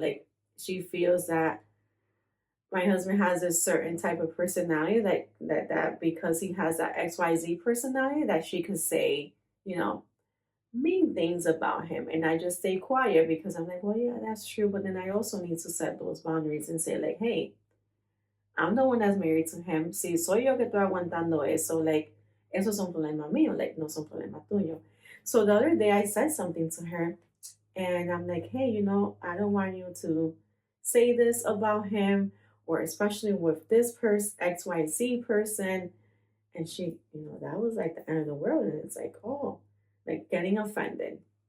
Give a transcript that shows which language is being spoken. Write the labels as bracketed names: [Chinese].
[English] Like, she feels that my husband has a certain type of personality that because he has that XYZ personality that she could say, mean things about him. And I just stay quiet because I'm like, well, yeah, that's true. But then I also need to set those boundaries and say, like, hey, I'm the one that's married to him. [Spanish] Si soy yo que estoy aguantando eso, like, eso es un problema mío, like, no es un problema tuyo. [English] So the other day I said something to her and I'm like, hey, I don't want you to say this about him or especially with this person, XYZ person. And she, that was like the end of the world. And it's like, oh, like getting offended.